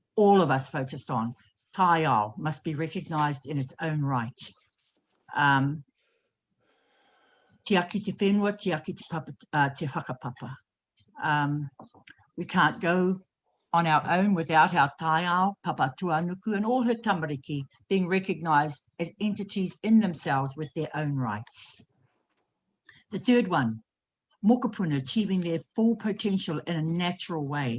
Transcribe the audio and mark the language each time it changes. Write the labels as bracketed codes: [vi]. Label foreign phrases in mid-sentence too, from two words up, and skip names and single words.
[en] all of us focused on. Taiao must be recognised in its own right. [mi] Te aki te whenua, te aki te, te whakapapa. [en] We can't go on our own without our taiao, Papa Tuanuku, and all her tamariki being recognised as entities in themselves with their own rights. The third one, mokopuna achieving their full potential in a natural way.